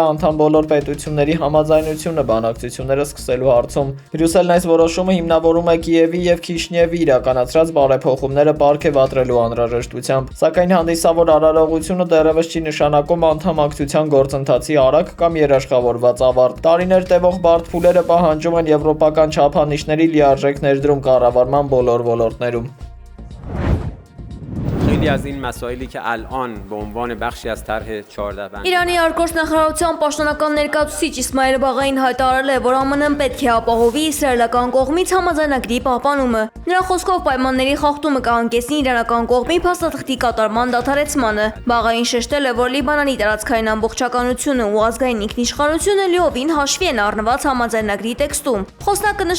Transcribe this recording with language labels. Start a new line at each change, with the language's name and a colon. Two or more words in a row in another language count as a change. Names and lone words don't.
Armenian: անդամ բոլոր պետությունների համաձայնությունը բանակցությունները սկսելու հարցում։ Բրյուսելն այս որոշումը հիմնավորում է Կիևի եւ Քիշնիևի իրականացրած բարեփոխումները պարգևատրելու անհրաժեշտությամբ, սակայն հանդիսավոր արարողությունը դեռևս չի նշանակում անդամակցության գործընթացի արագ կամ երաշխավորված ավարտ։ Տարիներ տևող բարդ փուլերը պահանջում են եվրոպական չափանիշների լիարժեք ներդրում կառավարման բոլոր ոլորտներում։
Persian: خیلی از این مسائلی که الان به عنوان بخشی از طرح 14 بند
Armenian: Իրանի արտգործնախարարության պաշտոնական ներկայացուցիչ Իսմայել Բաղային հայտարարել է, որ ԱՄՆ-ն պետք է ապահովի իսրայելական կողմից համաձայնագրի պահպանումը։ Նրա խոսքով պայմանների խախտումը կհանգեցնի իրանական կողմի փաստաթղթի կատարման դադարեցմանը։ Բաղային շեշտել է, որ Լիբանանի տարածքային ամբողջականությունը ու ազգային ինքնիշխանությունը լիովին հաշվի են առնված համաձայնագրի տեքստում։ Խոսնակը նշել